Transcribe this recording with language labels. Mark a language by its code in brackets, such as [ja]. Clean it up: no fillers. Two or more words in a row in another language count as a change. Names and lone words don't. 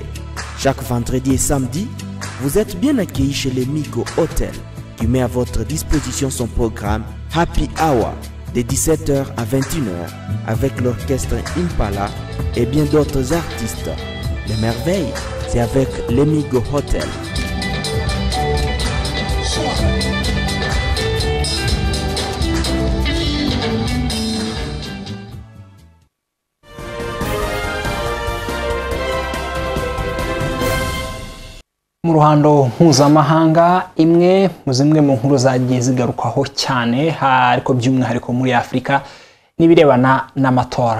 [fr] Chaque vendredi et samedi, vous êtes bien accueillis chez le Migo Hotel qui met à votre disposition son programme Happy Hour de 17h à 21h avec l'orchestre Impala et bien d'autres artistes. Les merveilles, c'est avec le Migo Hotel. [rw] Mu ruhando mpuzamahanga imwe mu zimwe mu nkuru zagiye zigarukwaho cyane ariko by'umwihariko muri Afrika nibirebana n'amatora.